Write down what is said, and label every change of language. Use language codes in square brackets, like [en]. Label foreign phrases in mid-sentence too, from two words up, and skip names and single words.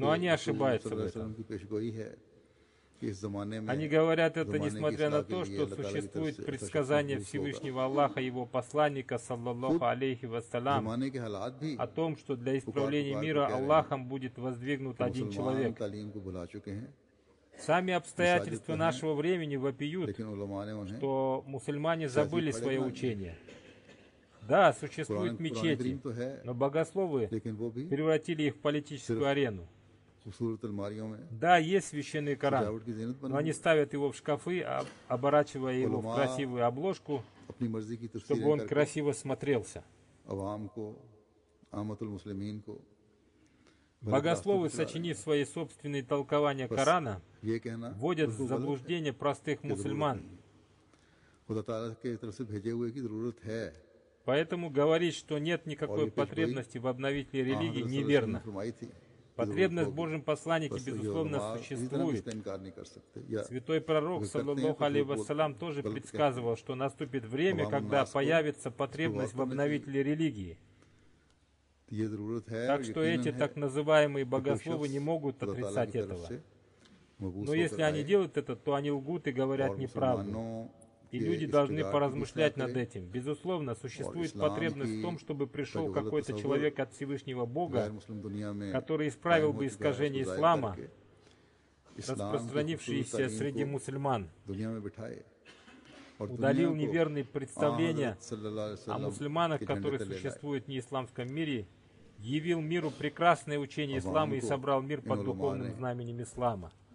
[ru] Но они [ur] رسول [ru] ошибаются [ar] صلى الله عليه [ru] в этом. [ur] وسلم کی پیشگوئی ہے کہ اس زمانے میں [ru] Они говорят это, [ur] زمانے کی [ru] несмотря на [ur] اصلاح کے [ru] то, [ur] لیے [ru] что [ur] اللہ تعالیٰ کی طرف [ru] существует [ur] سے ایسا [ru] предсказание [ur] شخص مخصوص [ru] Всевышнего Аллаха и его посланника, [ar] صلى الله عليه وسلم, [ur] زمانے کے حالات بھی [ru] о том, что для исправления [ur] پکار [ru] мира [ur] کے کہہ رہے ہیں [ru] Аллахом будет воздвигнут [ur] کہ [ru] один [ur] مسلمان [ru] человек. [ur] تعلیم کو بھلا چکے ہیں [ru] Сами обстоятельства нашего времени вопиют, [ur] لیکن علما نے انہیں [ru] что мусульмане забыли свое учение. Да, существуют [ur] قرآن [ru] мечети, [ur] کریم تو ہے [ru] но богословы [ur] لیکن وہ بھی [ru] превратили их в политическую арену. [ur] خوبصورت الماریوں میں [ru] Да, есть священный Коран, [ur] سجاوٹ کی زینت [ru] но [ur] بنی [ru] они ставят его в шкафы, оборачивая его в [ur] علما [ru] красивую обложку, [ur] اپنی مرضی کی [ru] чтобы [ur] تفسیریں [ru] он [ur] کر کے [ru] красиво смотрелся. [ur] عوام کو [ar] عامة المسلمين [ur] کو [ru] Богословы, сочинив свои собственные толкования Корана, [ur] یہ کہنا [ru] вводят в [ur] بالکل غلط ہے [ru] заблуждение простых [ur] کہ ضرورت [ru] мусульман. [ur] نہیں ہے. خدا تعالیٰ کے طرف سے بھیجے ہوئے کی ضرورت ہے [ru] Поэтому говорить, что нет никакой потребности в обновителе религии, неверно. [ur] فرمائی تھی [ru] Потребность в Божьем посланнике, безусловно, существует. [ur] انکار نہیں کر سکتے یا [ru] Святой пророк, [ar] صلى الله عليه وسلم, [ru] тоже предсказывал, что наступит время, когда появится потребность в обновителе религии. [ur] یہ ضرورت ہے [ru] Так что эти так называемые богословы не могут отрицать этого. Но если они делают это, то они лгут и говорят неправду. И люди должны поразмышлять над этим. Безусловно, существует потребность в том, чтобы пришел какой-то человек от Всевышнего Бога, который исправил бы искажения ислама, распространившиеся среди мусульман, удалил неверные представления о мусульманах, которые существуют в неисламском мире, явил миру прекрасное учение ислама и собрал мир под духовным знаменем ислама.